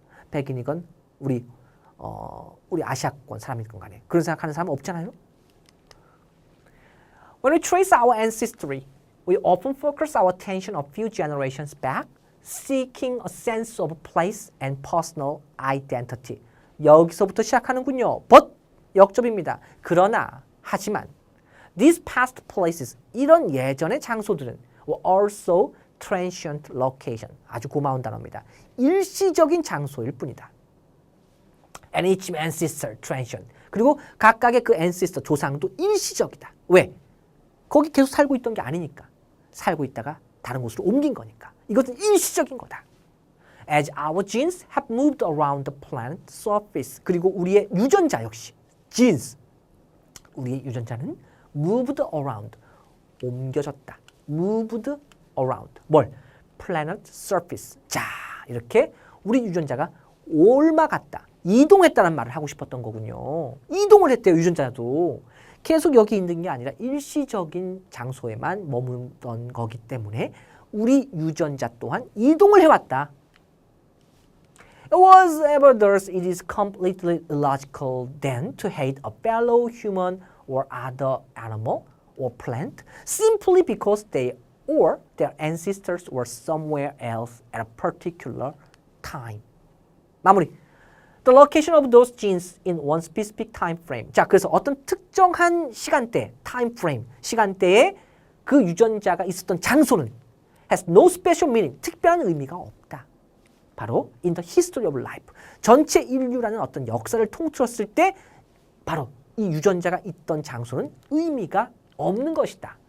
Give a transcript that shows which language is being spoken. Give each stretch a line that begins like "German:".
Korean: 백인이건 우리 아시아권 사람이건 간에 그런 생각하는 사람은 없잖아요.
English: When we trace our ancestry, we often focus our attention a few generations back, seeking a sense of place and personal identity.
Korean: 여기서부터 시작하는군요. But 역접입니다. 그러나 하지만
English: these past places,
Korean: 이런 예전의 장소들은
English: were also transient location.
Korean: 아주 고마운 단어입니다. 일시적인 장소일 뿐이다.
English: And each ancestor transient.
Korean: 그리고 각각의 그 ancestor 조상도 일시적이다. 왜? 거기 계속 살고 있던 게 아니니까. 살고 있다가 다른 곳으로 옮긴 거니까. 이것은 일시적인 거다.
English: As our genes have moved around the planet surface.
Korean: 그리고 우리의 유전자 역시 genes. 우리의 유전자는
English: moved around.
Korean: 옮겨졌다.
English: moved around.
Korean: 뭘?
English: planet surface.
Korean: 자, 이렇게 우리 유전자가 옮아갔다. 이동했다는 말을 하고 싶었던 거군요. 이동을 했대요, 유전자도. 계속 여기 있는 게 아니라 일시적인 장소에만 머물던 거기 때문에 우리 유전자 또한 이동을 해왔다.
English: Whatever thus, it is completely illogical then to hate a fellow human or other animal or plant simply because they or their ancestors were somewhere else at a particular time.
Korean: 마무리.
English: The location of those genes in one specific time frame.
Korean: 자, 그래서 어떤 특정한 시간대, time frame, 시간대에 그 유전자가 있었던 장소는
English: has no special meaning,
Korean: 특별한 의미가 없다.
English: 바로 in the history of life.
Korean: 전체 인류라는 어떤 역사를 통틀었을 때 바로 이 유전자가 있던 장소는 의미가 없는 것이다.